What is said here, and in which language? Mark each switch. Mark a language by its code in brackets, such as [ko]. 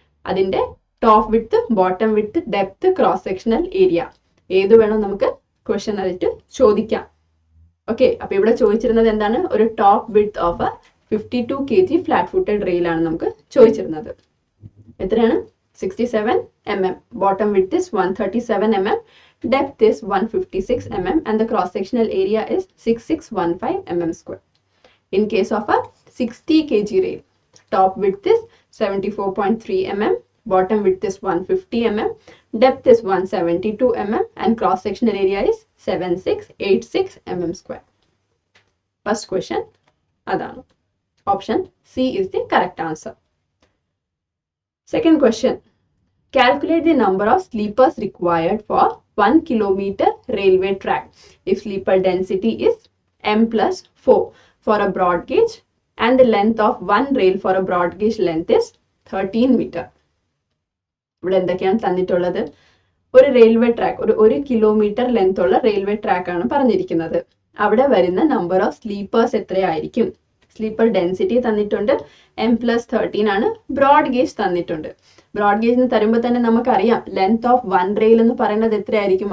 [ml] അതിന്റെ top width, bottom width, depth, cross sectional area ഏത് വേണം നമുക്ക് ക്വസ്റ്റ്യൻ ആയിട്ട് ചോദിക്കാം. ഓക്കെ, അപ്പൊ ഇവിടെ ചോദിച്ചിരുന്നത് എന്താണ്? ഒരു [en] top width of a 52 kg flat footed [ml] റെയിലാണ് നമുക്ക് ചോദിച്ചിരുന്നത്. എത്രയാണ്? [en] 67 mm. Bottom width is 137 mm. Depth is 156 mm and the cross sectional area is 6615 mm square. In case of a 60 kg rail, top width is 74.3 mm. Bottom width is 150 mm. Depth is 172 mm and cross sectional area is 7686 mm square. First question, adanu. Option C is the correct answer. Second question, calculate the number of sleepers required for 1 kilometer railway track if sleeper density is m plus 4 for a broad gauge and the length of one rail for a broad gauge length is 13 meter. [ml] ഇവിടെ എന്തൊക്കെയാണ് തന്നിട്ടുള്ളത്? ഒരു railway track, ഒരു kilometre length ഉള്ള railway track ആണ് പറഞ്ഞിരിക്കുന്നത്. അവിടെ വരുന്ന നമ്പർ ഓഫ് സ്ലീപ്പേഴ്സ് എത്രയായിരിക്കും? സ്ലീപ്പർ ഡെൻസിറ്റി തന്നിട്ടുണ്ട്, m+13 ആണ്. ബ്രോഡ് ഗേജ് തന്നിട്ടുണ്ട്. ബ്രോഡ് ഗേജ് തരുമ്പോൾ തന്നെ നമുക്കറിയാം ലെങ്ത് ഓഫ് വൺ റെയിൽ എന്ന് പറയുന്നത് എത്രയായിരിക്കും?